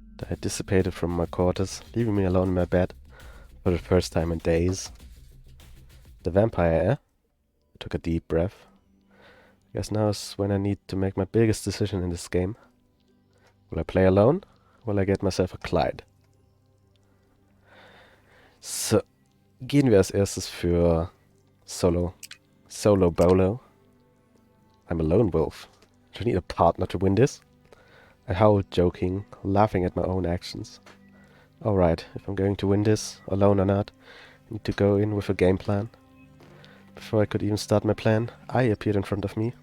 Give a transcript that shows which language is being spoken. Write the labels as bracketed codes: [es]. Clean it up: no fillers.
[en] I dissipated from my quarters, leaving me alone in my bed for the first time in days. The vampire, eh? I took a deep breath. Guess now is when I need to make my biggest decision in this game. Will I play alone? Will I get myself a Clyde? [de] So, gehen wir als erstes für Solo. [en] Solo Bolo. I'm a lone wolf. Do I need a partner to win this? I howled, joking, laughing at my own actions. Alright, if I'm going to win this, alone or not, I need to go in with a game plan. Before I could even start my plan, I appeared in front of me.